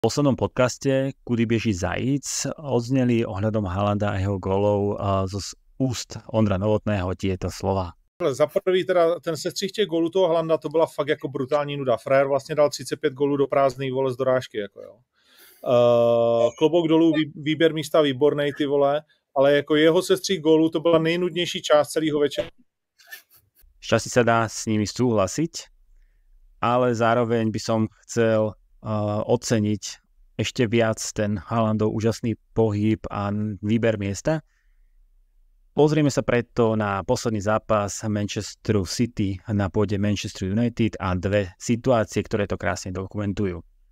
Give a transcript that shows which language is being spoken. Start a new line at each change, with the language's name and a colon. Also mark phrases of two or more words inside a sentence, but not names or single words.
Slovak: V poslednom podcaste Kudy beží zajíc odzneli ohľadom Haalanda a jeho gólov z úst Ondra Novotného tieto slova.
Czech: Za prvý teda ten sestřih těch gólů toho Haalanda, to byla fakt jako brutální nuda. Frajer vlastně dal 35 gólů do prázdnej, vole, z dorážky, jako jo. Klobouk dolů, výběr místa výbornej, ty vole, ale jako jeho sestřih gólů to byla nejnudnější část celého večera.
Slovak: Šťastí sa dá s nimi súhlasiť, ale zároveň by som chcel oceniť ešte viac ten Haalandov úžasný pohyb a výber miesta. Pozrieme sa preto na posledný zápas Manchesteru City na pôde Manchester United a dve situácie, ktoré to krásne dokumentujú.